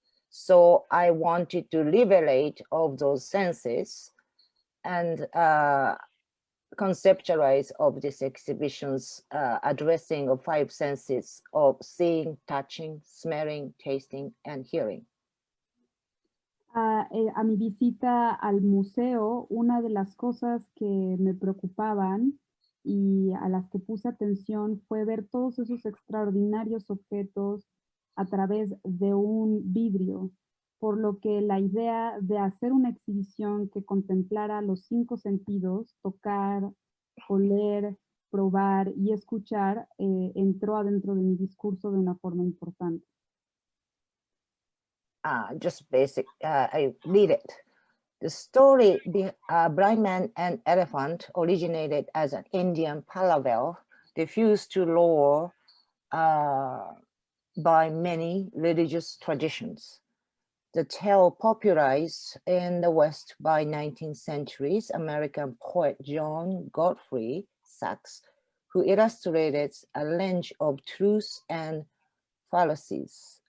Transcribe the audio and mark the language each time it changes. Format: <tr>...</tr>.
<en>So I wanted to liberate all those senses and conceptualize of these exhibitions addressing of 5 senses of seeing, touching, smelling, tasting, and hearing.</en> <es>A mi visita al museo, una de las cosas que me preocupaban y a las que puse atención fue ver todos esos extraordinarios objetos a través de un vidrio, por lo que la idea de hacer una exhibición que contemplara los 5 sentidos, tocar, oler, probar y escuchar, entró adentro de mi discurso de una forma importante.</es> <en>Just basic, I read it. The story, Blind Man and Elephant, originated as an Indian parable diffused to lore by many religious traditions. The tale popularized in the West by 19th century American poet John Godfrey Saxe, who illustrated a range of truths and fallacies.</en>